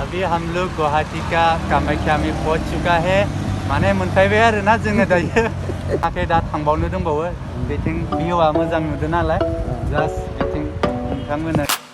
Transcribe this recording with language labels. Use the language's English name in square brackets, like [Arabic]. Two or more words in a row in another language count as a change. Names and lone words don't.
[Hindi] हम लोग गुवाहाटी का कामाख्या में पहुंच चुका है [Bodo] माने मोनफैबाय आरो ना जोङो दायो आखे दा थांबावनो दंबावो बेथिं भिउआ मोजां नुदों नालाय जास्ट बेथिं नोंथांमोना